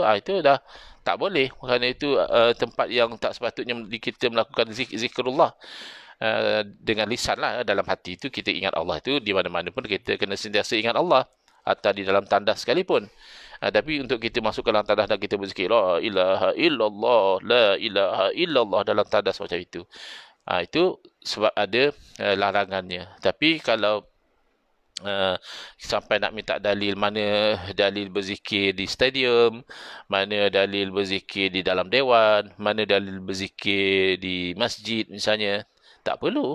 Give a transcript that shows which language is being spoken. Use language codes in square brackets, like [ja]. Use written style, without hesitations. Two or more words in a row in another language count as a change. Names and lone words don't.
[ms] Itu dah tak boleh. Kerana itu tempat yang tak sepatutnya kita melakukan zikrullah. Dengan lisan lah, dalam hati itu kita ingat Allah itu, di mana-mana pun kita kena sentiasa ingat Allah. Atau di dalam tandas sekalipun. Tapi untuk kita masuk ke dalam tandas dan kita berzikir [ar] لا إله إلا الله، لا إله إلا الله [ms] dalam tandas macam itu. Itu sebab ada larangannya. Tapi kalau sampai nak minta dalil, mana dalil berzikir di stadium, mana dalil berzikir di dalam dewan, mana dalil berzikir di masjid misalnya, tak perlu.